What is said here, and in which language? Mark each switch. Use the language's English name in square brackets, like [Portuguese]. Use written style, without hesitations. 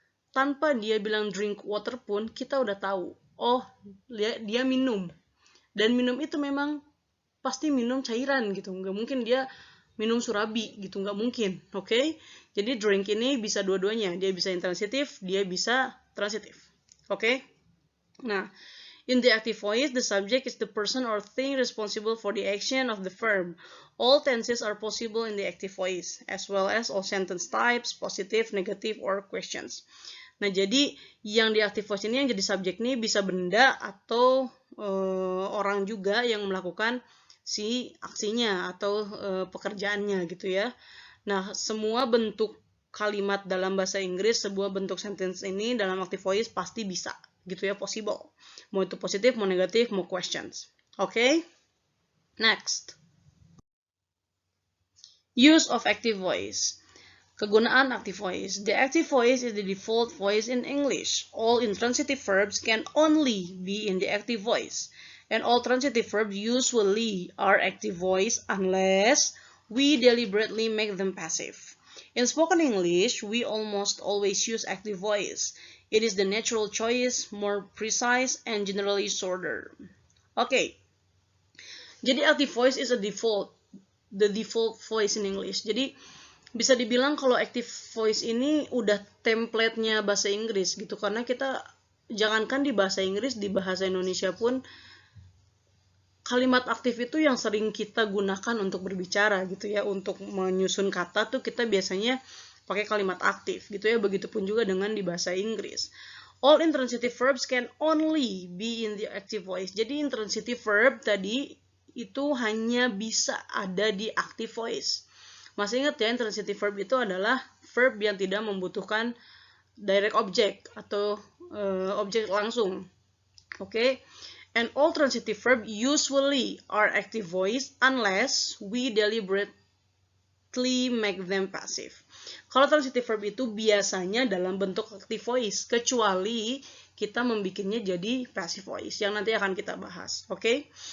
[Indonesian] Tanpa dia bilang drink water pun, kita udah tahu. Oh, dia minum. Dan minum itu memang pasti minum cairan gitu. Nggak mungkin dia minum surabi gitu, nggak mungkin. Oke? Jadi drink ini bisa dua-duanya. Dia bisa intransitif, dia bisa transitif. Oke? [English] Nah, in the active voice, the subject is the person or thing responsible for the action of the verb. All tenses are possible in the active voice, as well as all sentence types, positive, negative, or questions. [Indonesian] Nah, jadi yang di active voice ini yang jadi subjek nih bisa benda atau orang juga yang melakukan si aksinya atau pekerjaannya gitu ya. Nah, semua bentuk kalimat dalam bahasa Inggris, sebuah bentuk sentence ini dalam active voice pasti bisa gitu ya, possible. Mau itu positif, mau negatif, mau questions. Oke? Next. [English] Use of active voice. Kegunaan active voice. The active voice is the default voice in English. All intransitive verbs can only be in the active voice. And all transitive verbs usually are active voice unless we deliberately make them passive. In spoken English, we almost always use active voice. It is the natural choice, more precise, and generally shorter. Okay. Jadi active voice is the default voice in English. [Indonesian] Jadi bisa dibilang kalau active voice ini udah template-nya bahasa Inggris gitu, karena kita jangankan di bahasa Inggris, di bahasa Indonesia pun kalimat aktif itu yang sering kita gunakan untuk berbicara gitu ya, untuk menyusun kata tuh kita biasanya pakai kalimat aktif gitu ya, begitupun juga dengan di bahasa Inggris. [English] All intransitive verbs can only be in the active voice. [Indonesian] Jadi intransitive verb tadi itu hanya bisa ada di active voice. Masih ingat ya, intransitive verb itu adalah verb yang tidak membutuhkan direct object atau objek langsung. Oke? [English] And all transitive verb usually are active voice unless we deliberately make them passive. [Indonesian] Kalau transitive verb itu biasanya dalam bentuk active voice, kecuali kita membikinnya jadi passive voice, yang nanti akan kita bahas. Oke?